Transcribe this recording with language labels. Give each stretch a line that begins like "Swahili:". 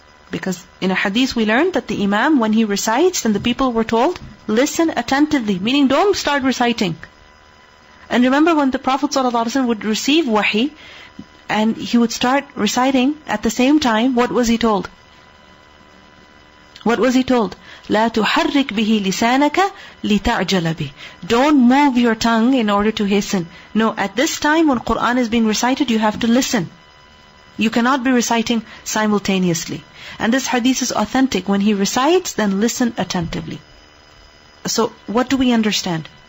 English: Because in a hadith we learned that the imam, when he recites, then the people were told, listen attentively, meaning don't start reciting. And remember when the Prophet ﷺ would receive wahi, and he would start reciting at the same time, what was he told? What was he told?
Arabic: لا تحرك به لسانك لتعجل به.
English: Don't move your tongue in order to hasten. No, at this time when Quran is being recited, you have to listen. You cannot be reciting simultaneously. And this hadith is authentic. When he recites, then listen attentively. So what do we understand?